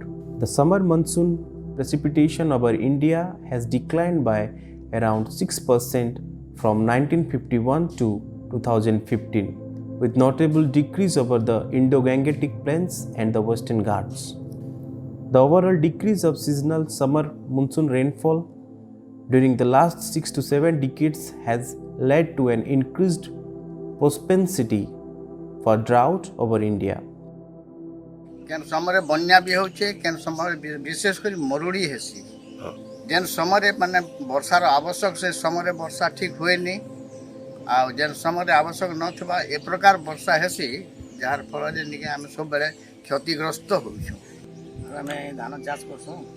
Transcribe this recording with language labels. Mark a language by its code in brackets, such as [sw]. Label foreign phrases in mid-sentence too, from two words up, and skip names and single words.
[en] The summer monsoon precipitation over India has declined by around 6% from 1951 to 2015, with notable decrease over the Indo-Gangetic Plains and the Western Ghats. The overall decrease of seasonal summer monsoon rainfall during the last 6 to 7 decades has led to an increased propensity for drought over India. [spv] କେନ ସମୟ ବନ୍ୟା ଭି ହୋଚେ କେନ ସମୟ ବିଶେଷ କର ମରୁଡ଼ି ହେସି ଜେନ ସମୟ ମାନେ ବର୍ଷାର ଆବଶ୍ୟକ ସେ ସମୟ ବର୍ଷା ଠିକ ହୁଏ ନାହିଁ ଆ ଜେନ ସମୟ ଆବଶ୍ୟକ ନଥିବା ଏ ପ୍ରକାର ବର୍ଷା ହେସି ଜାର ଫଳ ଜେ ନିକେ ହମ ସବ ବେଲେ କ୍ଷତିଗ୍ରସ୍ତ ହୋଇଛୁ ହମେ ଧାନ ଚାଷ କରସୁ